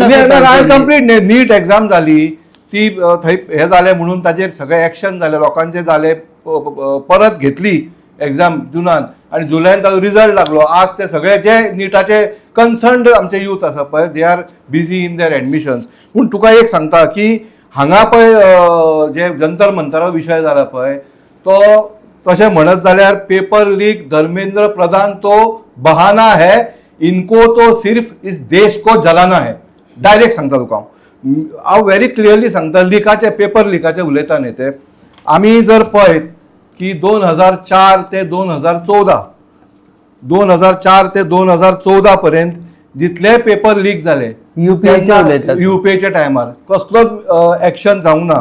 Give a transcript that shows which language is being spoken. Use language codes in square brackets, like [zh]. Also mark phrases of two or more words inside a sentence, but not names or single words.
[kok] कंप्लीट नीट एग्जाम जाली ती थंय हे जालें म्हणून ताजेर सगळे एक्शन जाले लोकांचे जाले परत घेतली एग्जाम जुनान आणि जुलयान ताजो रिजल्ट लागलो. आज ते सगळे जे नीटाचे कन्सर्न्ड आमचे यूथ आसा पळय [en] they are busy in their admissions. [kok] पूण तुका एक सांगता की हांगा पळय जे जंतर मंतरा विशय जाला पळय तो तशें म्हणत जाल्यार [en] paper leak [kok] धर्मेंद्र प्रधान [hi] तो बहाना है इनको तो सिर्फ इस देश को जलाना है. [kok] डायरेक्ट सांगता तुका हांव [en] very clearly [kok] सांगता. लिकाचे पेपर लिकाचे उलयता न्ही ते आमी जर पळयत की 2004 ते 2014 पर्यंत जितले [en] paper leak [kok] जाले युपीएच्या टायमार कसलोच एक्शन जावंक ना.